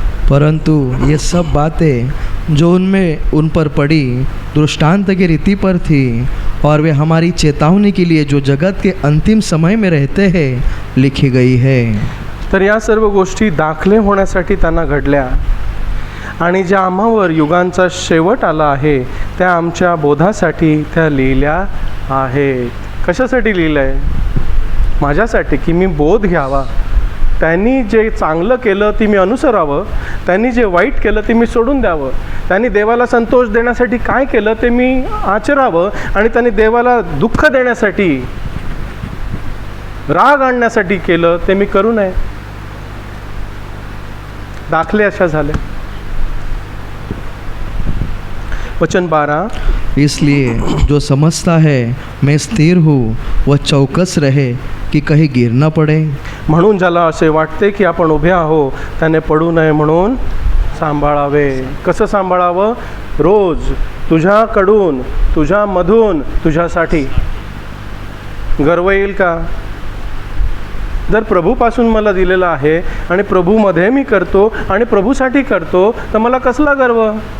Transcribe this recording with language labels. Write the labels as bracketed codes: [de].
[hi] परंतु ये सब बातें जो उन पर पड़ी दृष्टांत की रीति पर थी, और वे हमारी चेतावनी के लिए जो जगत के अंतिम समय में रहते हैं लिखी गई है। [mr] तर या सर्व गोष्टी दाखले होण्यासाठी त्यांना घडल्या आणि ज्या आम्हावर युगांचा शेवट आला आहे त्या आमच्या बोधासाठी त्या लिहिल्या आहेत। कशासाठी लिहिलं आहे? माझ्यासाठी, की मी बोध घ्यावा। त्यांनी जे चांगलं केलं ते मी अनुसरावं, त्यांनी जे वाईट केलं ते मी सोडून द्यावं, त्यांनी देवाला संतोष देण्यासाठी काय केलं ते मी आचरावं, आणि त्यांनी देवाला दुःख देण्यासाठी, राग आणण्यासाठी केलं ते मी करू नये। दाखले अशा झाले। वचन 12। [hi] इसलिए जो समझता है मैं स्थिर हूँ वह चौकस रहे कि कहीं गिर न पड़े। [mr] म्हणून ज्याला असे वाटते की आपण उभे आहो त्याने पडू नये म्हणून सांभाळावे। कसं सांभाळावं? रोज तुझ्याकडून, तुझ्यामधून, तुझ्यासाठी। गर्व येईल का? जर प्रभूपासून मला दिलेलं आहे आणि प्रभूमध्ये मी करतो आणि प्रभूसाठी करतो, तर मला कसला गर्व?